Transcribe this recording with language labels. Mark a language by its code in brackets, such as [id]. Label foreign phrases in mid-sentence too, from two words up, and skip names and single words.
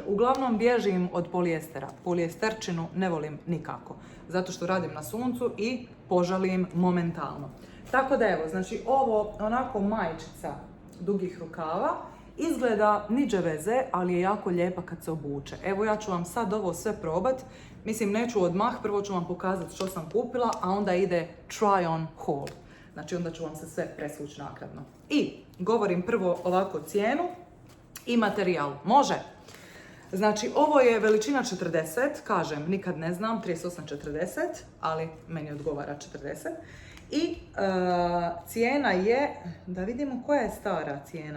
[bs] Uglavnom bježim od polijestera. Polijesterčinu ne volim nikako, zato što radim na suncu i požalim momentalno. Tako da evo, znači ovo onako majčica dugih rukava, izgleda niđe veze, ali je jako lijepa kad se obuče. Evo ja ću vam sad ovo sve probat. Mislim, neću odmah, prvo ću vam pokazati što sam kupila, a onda ide [en] try on haul. [bs] Znači onda ću vam se sve presvući nakratno. I govorim prvo ovako cijenu i materijal. Može? Znači ovo je veličina 40, kažem nikad ne znam, 38-40, ali meni odgovara 40. I cijena je, da vidimo koja je stara cijena.